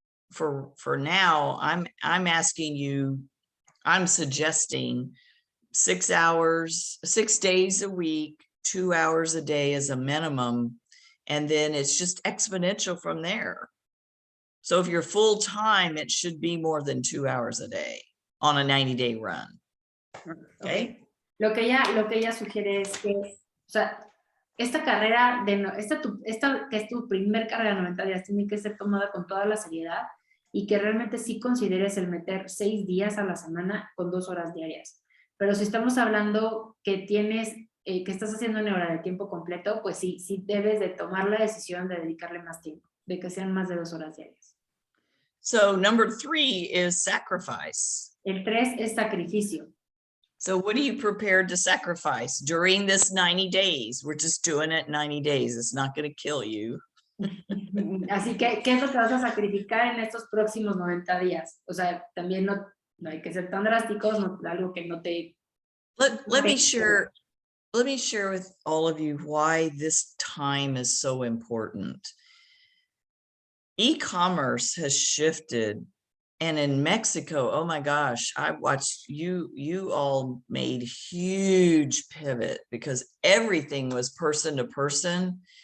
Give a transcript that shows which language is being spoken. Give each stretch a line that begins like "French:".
English: For now, I'm asking you, I'm suggesting 6 hours, 6 days a week, 2 hours a day as a minimum. And then it's just exponential from there. So if you're full time, it should be more than 2 hours a day on a 90-day run. Okay.
Spanish: Lo que ella sugiere es que, o sea, esta carrera, esta que es tu primer carrera de 90 días, tiene que ser tomada con toda la seriedad y que realmente sí consideres el meter 6 días a la semana con 2 horas diarias. Pero si estamos hablando que tienes, que estás haciendo una hora de tiempo completo, pues sí debes de tomar la decisión de dedicarle más tiempo, de que sean más de 2 horas diarias.
English: So number 3 is sacrifice.
Spanish: El 3 es sacrificio.
English: So what are you prepared to sacrifice during this 90 days? We're just doing it 90 days. It's not going to kill you.
Spanish: Así que, ¿qué es lo que vas a sacrificar en estos próximos 90 días? O sea, también no hay que ser tan drásticos, no, algo que no te...
English: Let me share with all of you why this time is so important. E-commerce has shifted. And in Mexico, oh my gosh, I watched you all made huge pivot because everything was person to person.